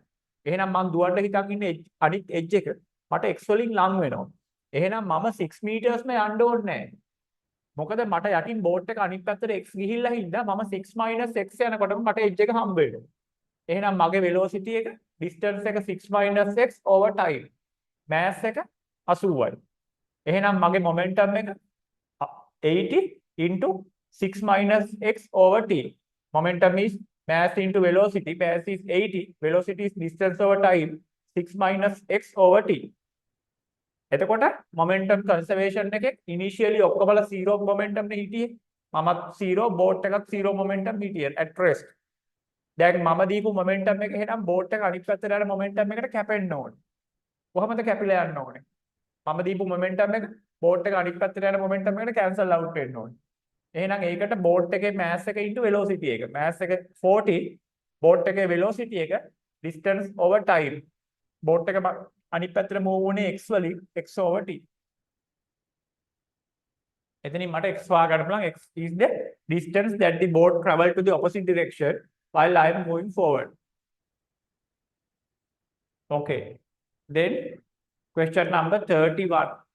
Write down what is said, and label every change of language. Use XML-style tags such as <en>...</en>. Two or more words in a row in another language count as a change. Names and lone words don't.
<si>එහෙනම් මම දුවන්න හිතන් ඉන්නේ අනිත් එජ් එක මට x වලින් ලං වෙනවා. එහෙනම් මම 6 meters ම යන්න ඕනේ නැහැ. මොකද මට යටින් බෝට් එක අනිත් පැත්තට x ගිහිල්ලා හින්දා මම 6 minus x යනකොටම මට එජ් එක හම්බ වෙනවා. එහෙනම් මගේ velocity එක distance එක</si> <en>6 minus x over time.</en> <si>mass එක 80යි. එහෙනම් මගේ momentum එක</si> <en>80 into 6 minus x over t. Momentum is mass into velocity. Mass is 80. Velocity is distance over time. 6 minus x over t.</en> <si>එතකොට</si> <en>momentum conservation</en> <si>එකේ initially ඔක්කොමලා 0 momentum නේ හිටියේ. මමත් 0 boat එකත් 0 momentum හිටියේ</si> <en>at rest.</en> <si>දැන් මම දීපු momentum එක එහෙනම් boat එක අනිත් පැත්තට යන momentum එකට කැපෙන්න ඕනේ. කොහමද කැපිලා යන්න ඕනේ? මම දීපු මොමන්ටම් එක බෝට් එක අනිත් පැත්තට යන මොමන්ටම් එකට</si> <en>cancel out</en> <si>වෙන්න ඕනේ. එහෙනම් ඒකට බෝට් එකේ mass එක</si> <en>into velocity</en> <si>එක. mass එක 40, බෝට් එකේ velocity එක</si> <en>distance over time.</en> <si>බෝට් එක අනිත් පැත්තට move වුණේ x වලින්</si> <en>x over t.</en> <si>එතනින් මට x හොයාගන්න පුළුවන්.</si> <en>x is the distance that the boat travel to the opposite direction while I am moving forward. Okay. Then question number 31.</en>